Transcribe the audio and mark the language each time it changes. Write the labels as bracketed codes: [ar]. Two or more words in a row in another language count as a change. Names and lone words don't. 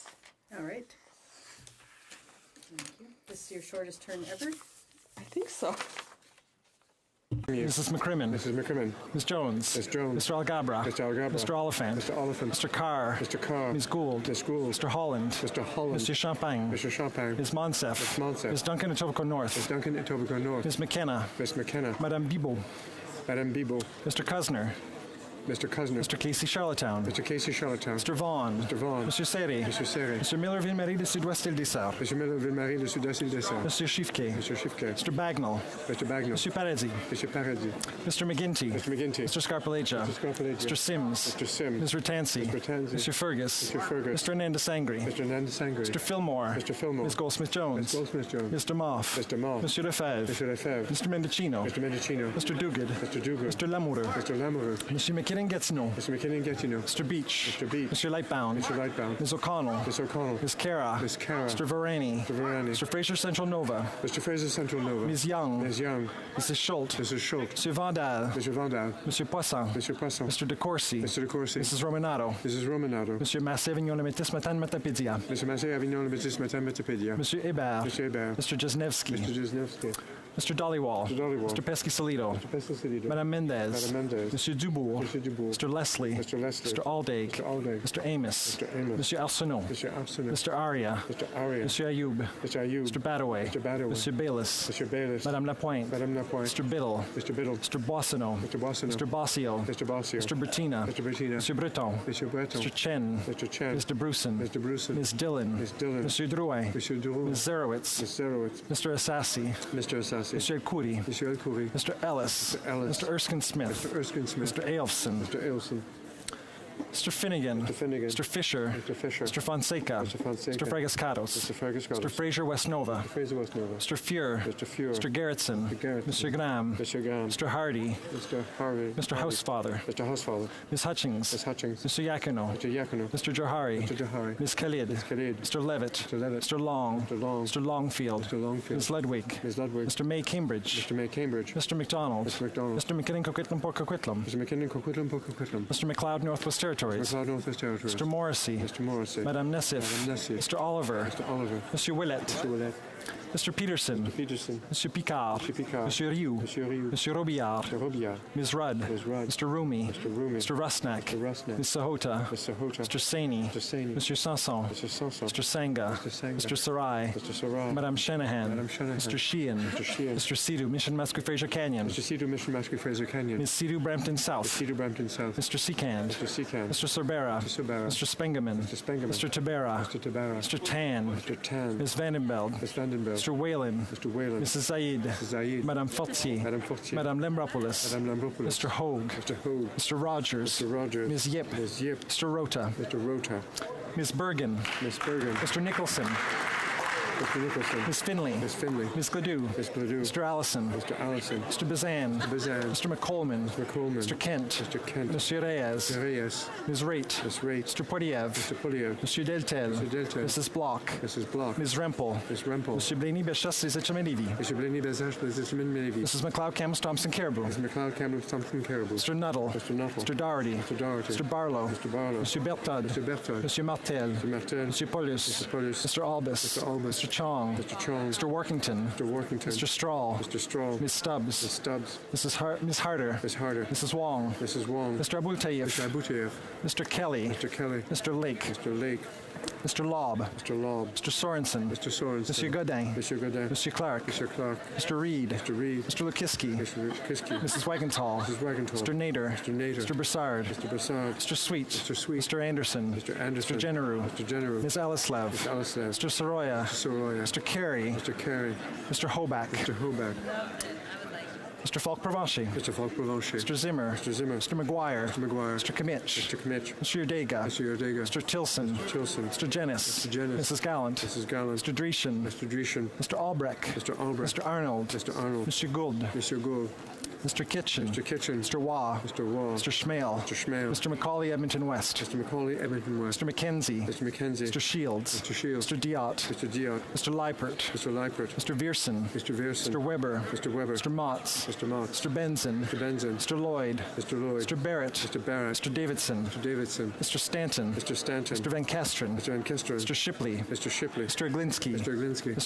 [en] All right. Thank you. This is your shortest turn ever? I think so. Mrs. McCrimmon. Mrs. McCrimmon. Ms. Jones. Ms. Jones. Mr. Algabra. Mr. Algabra. Mr. Oliphant. Mr. Oliphant. Mr. Carr. Mr. Carr. Ms. Gould. Ms. Gould. Mr. Holland. Mr. Holland. Mr. Champagne. Mr. Champagne. Ms. Monsef. Ms. Monsef. Ms. Duncan Etobicoke North. Ms. Duncan Etobicoke North. Ms. McKenna. Ms. McKenna. Madame Bibeau. Madame Bibeau. Mr. Cuzner. Mr. Cuzner. Mr. Casey Charlottetown. Mr. Casey Charlottetown. Mr. Vaughan. Mr. Vaughan. [fr] Monsieur Serré. Monsieur Serré. Mr. Miller-Ville-Marie de Sud-Ouest-Île-des-Sœurs. Monsieur Miller-Ville-Marie de Sud-Ouest-Île-des-Sœurs. [en] Monsieur Chiffquet. Monsieur Chiffquet. Mr. Bagnall. Mr. Bagnall. [fr] Monsieur Paradis. Monsieur Paradis. [en] Mr. McGinty. Mr. McGinty. Mr. Scarpalegia. Mr. Scarpalegia. Mr. Sims. Mr. Sims. Ms. Ratansi. Mr. Ratansi. Monsieur Fergus. Mr. Fergus. Mr. Nandasangri. Mr. Nandasangri. Mr. Fillmore. Mr. Fillmore. Ms. Goldsmith-Jones. Ms. Goldsmith-Jones. Mr. Moff. Mr. Moff. [fr] Monsieur Lefebvre. Monsieur Lefebvre. [en] Mr. Mendicino. Mr. Mendicino. Mr. Duguid. Mr. Duguid. Mr. Lamoureux. Mr. Lamoureux. [fr] Monsieur McKinnon-Gatineau. [en] Mr. McKinnon-Gatineau. Mr. Beach. Mr. Beach. Mr. Lightbound. Mr. Lightbound. Ms. O'Connell. Ms. O'Connell. Ms. Cara. Ms. Cara. Mr. Varani. Mr. Varani. Mr. Fraser Central Nova. Mr. Fraser Central Nova. Ms. Young. Ms. Young. Mrs. Schultz. Mrs. Schultz. Monsieur Vandal. Monsieur Vandal. Monsieur Poisson. Monsieur Poisson. Mr. De Courcy. Mr. De Courcy. Mrs. Romanado. Mrs. Romanado. [fr] Monsieur Massé-Avignon-le-Métis Matane-Matapédia. Monsieur Massé-Avignon-le-Métis Matane-Matapédia. Monsieur Hébert. Monsieur Hébert. [en] Mr. Jesnevsky. Mr. Jesnevsky. Mr. Dollywall. Mr. Dollywall. Mr. Pesky-Salido. Mr. Pesky-Salido. Madame Mendez. Madame Mendez. Monsieur Dubourg. Monsieur Dubourg. Mr. Leslie. Mr. Leslie. Mr. Aldaig. Mr. Aldaig. Mr. Amos. Mr. Amos. Monsieur Arsenault. Mr. Arsenault. Mr. Aria. Mr. Aria. Monsieur Ayoub. Mr. Ayoub. Mr. Badaway. Mr. Badaway. [fr] Monsieur Bayless. Monsieur Bayless. Madame Lapointe. Madame Lapointe. [en] Mr. Biddle. Mr. Biddle. Mr. Boissonneau. Mr. Boissonneau. Mr. Bossio. Mr. Bossio. Mr. Bettina. Mr. Bettina. [fr] Monsieur Breton. Monsieur Breton. [en] Mr. Chen. Mr. Chen. Mr. Bruson. Mr. Bruson. Ms. Dillon. Ms. Dillon. [fr] Monsieur Drouin. Monsieur Drouin. [en] Ms. Zerowitz. Ms. Zerowitz. Mr. Assassi. Mr. Assassi. Monsieur Khoury. Monsieur Khoury. Mr. Ellis. Mr. Ellis. Mr. Erskine Smith. Mr. Erskine Smith. Mr. Ailfson. Mr. Ailfson. Mr. Finnegan. Mr. Finnegan. Mr. Fisher. Mr. Fisher. Mr. Fonseca. Mr. Fonseca. Mr. Fragascatos. Mr. Fragascatos. Mr. Fraser Westnova. Mr. Fraser Westnova. Mr. Fuhr. Mr. Fuhr. Mr. Gerritsen. Mr. Gerritsen. Mr. Graham. Mr. Graham. Mr. Hardy. Mr. Hardy. Mr. Housefather. Mr. Housefather. Ms. Hutchings. Ms. Hutchings. Mr. Yakuno. Mr. Yakuno. Mr. Johari. Mr. Johari. Ms. Khalid. Ms. Khalid. Mr. Levitt. Mr. Levitt. Mr. Long. Mr. Long. Mr. Longfield. Mr. Longfield. Ms. Ludwig. Ms. Ludwig. Mr. May Cambridge. Mr. May Cambridge. Mr. McDonald. Mr. McDonald. Mr. McKinnon Coquitlam Port Coquitlam. Mr. McKinnon Coquitlam Port Coquitlam. Mr. McLeod Northwest Territories. Mr. McLeod Northwest Territories. Mr. Morrissey. Mr. Morrissey. Madame Nessif. Madame Nessif. Mr. Oliver. Mr. Oliver. [fr] Monsieur Willett. Mr. Willett. Mr. Peterson. Mr. Peterson. Monsieur Picard. Mr. Picard. Monsieur Rioux. Monsieur Rioux. Monsieur Robillard. [en] Mr. Robillard. Ms. Rudd. Ms. Rudd. Mr. Rumi. Mr. Rumi. Mr. Rusnak. Mr. Rusnak. Ms. Sahota. Ms. Sahota. Mr. Saini. Mr. Saini. Monsieur Sanson. Mr. Sanson. Mr. Sanga. Mr. Sanga. Mr. Sarai. Mr. Sarai. Madame Shanahan. Madame Shanahan. Mr. Sheehan. Mr. Sheehan. Mr. Sidhu. Mission Muskie Fraser Canyon. Mr. Sidhu. Mission Muskie Fraser Canyon. Ms. Sidhu Brampton South. Ms. Sidhu Brampton South. Mr. Seacand. Mr. Seacand. Mr. Sorbera. Mr. Sorbera. Mr. Spengeman. Mr. Spengeman. Mr. Tabera. Mr. Tabera. Mr. Tan. Mr. Tan. Ms. Vandenbeld. Ms. Vandenbeld. Mr. Whalen. Mr. Whalen. Mrs. Zaid. Mrs. Zaid. [fr] Madame Fortier. Madame Fortier. [en] Madame Lambropoulos. Madame Lambropoulos. Mr. Hogue. Mr. Hogue. Mr. Rogers. Mr. Rogers. Ms. Yip. Ms. Yip. Mr. Rota. Mr. Rota. Ms. Bergen. Ms. Bergen. Mr. Nicholson. Mr. Nicholson. Ms. Finley. Ms. Finley. Ms. Gladue. Ms. Gladue. Mr. Allison. Mr. Allison. Mr. Bazan. Mr. Bazan. Mr. McColeman. Mr. McColeman. Mr. Kent. Mr. Kent. Mr. Reyes. Mr. Reyes. Ms. Raitt. Ms. Raitt. Mr. Poiliev. Mr. Poiliev. Mr. Deltel. Mr. Deltel. Mrs. Block. Mrs. Block. Ms. Rempel. Ms. Rempel. Mr. Blaney Beshas Levy. Mr. Blaney Beshas Levy. Mrs. McLeod Campbell Thompson Caribou. Mrs. McLeod Campbell Thompson Caribou. Mr. Nuttall. Mr. Nuttall. Mr. Doherty. Mr. Doherty. Mr. Barlow. Mr. Barlow. Mr. Bertod. Mr. Bertod. Mr. Martel. Mr. Martel. Mr. Paulus. Mr. Paulus. Mr. Albus. Mr. Albus. Mr. Chong. Mr. Chong. Mr. Workington. Mr. Workington. Mr. Straw. Mr. Straw. Ms. Stubbs. Ms. Stubbs. Miss Harder. Miss Harder. Mrs. Wong. Mrs. Wong. Mr. Abultayev. Mr. Abultayev. Mr. Kelly. Mr. Kelly. Mr. Lake. Mr. Lake. Mr. Lobb. Mr. Lobb. Mr. Sorensen. Mr. Sorensen. [fr] Monsieur Godin. Monsieur Godin. Monsieur Clark. Monsieur Clark. [en] Mr. Reed. Mr. Reed. Mr. Lukiski. Mr. Lukiski. Mrs. Wagenthal. Mrs. Wagenthal. Mr. Nader. Mr. Nader. Mr. Broussard. Mr. Broussard. Mr. Sweet. Mr. Sweet. Mr. Anderson. Mr. Anderson. Mr. Generou. Mr. Generou. Ms. Alislav. Ms. Alislav. Mr. Soroya. Mr. Soroya. Mr. Carey. Mr. Carey. Mr. Hoback. Mr. Hoback. Mr. Falk-Provencher. Mr. Falk-Provencher. Mr. Zimmer. Mr. Zimmer. Mr. McGuire. Mr. McGuire. Mr. Kimmich. Mr. Kimmich. Mr. Urdega. Mr. Urdega. Mr. Tilson. Mr. Tilson. Mr. Jennis. Mr. Jennis. Mrs. Gallant. Mrs. Gallant. Mr. Dreeshen. Mr. Dreeshen. Mr. Albrecht. Mr. Albrecht. Mr. Arnold. Mr. Arnold. Mr. Gould. Mr. Gould. Mr. Kitchen. Mr. Kitchen. Mr. Waugh. Mr. Waugh. Mr. Schmale. Mr. Schmale. Mr. Macaulay Edmonton West. Mr. Macaulay Edmonton West. Mr. McKenzie. Mr. McKenzie. Mr. Shields. Mr. Shields. Mr. Diot. Mr. Diot. Mr. Leipert. Mr. Leipert. Mr. Viersen. Mr. Viersen. Mr. Weber. Mr. Weber. Mr. Motz. Mr. Motz. Mr. Benson. Mr. Benson. Mr. Lloyd. Mr. Lloyd. Mr. Barrett. Mr. Barrett. Mr. Davidson. Mr. Davidson. Mr. Stanton. Mr. Stanton. Mr. Van Kesteren. Mr. Van Kesteren. Mr. Shipley. Mr. Shipley. Mr. Glinsky. Mr. Glinsky. Mr.